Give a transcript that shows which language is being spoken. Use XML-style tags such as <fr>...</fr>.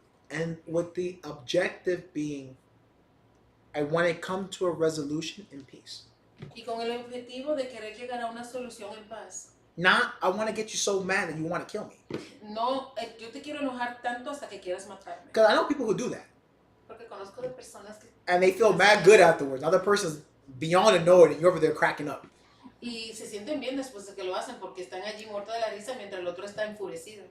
<en>and with the objective being, I want to come to a resolution in peace.</en> <es>Y con el objetivo de querer llegar a una solución en paz.</es> <en>Not, I want to get you so mad that you want to kill me.</en> <es>No, yo te quiero enojar tanto hasta que quieras matarme.</es> <en>Because I know people who do that.</en> <es>Porque conozco de personas que...</es> <en>And they feel mad good afterwards. Another person's beyond annoyed and you're over there cracking up.</en> <es>Y se sienten bien después de que lo hacen porque están allí muertos de la risa mientras el otro está enfurecido.</es>